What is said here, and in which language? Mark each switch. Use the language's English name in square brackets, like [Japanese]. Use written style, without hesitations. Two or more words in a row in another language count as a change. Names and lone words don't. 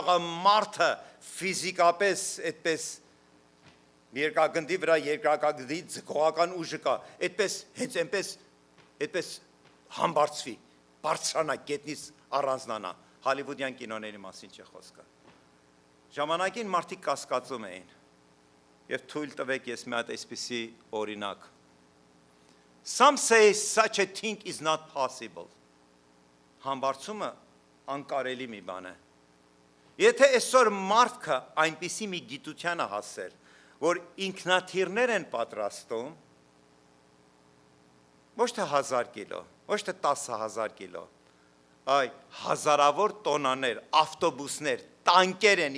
[Armenian] է մարդը ֆիզիկապես այդպես երկրագնդի վրա երկրագնդի ձգողական ուժը կա, այդպես հենց այդպես համբարձվի, բարձրանա, գետնից առանձնանա, հոլիվուդյան կինոների մասին չէ խոսքը։ Ժամանակին մարդիկ կասկածում էին, և թույլ տվեք ես մի հատ այսպիսի օրինակ։ [English] Some say such a thing is not possible. [Armenian] Համբարձումը անկարելի մի բան է։ Եթե այսօր մարդը այնպիսի մի գիտության է հասել, որ ինքնաթիռներ են պատրաստում, ոչ թե 1000 կիլո, ոչ թե 10,000 կիլո, այ հազարավոր տոնաներ, ավտոբուսներ, տանկեր են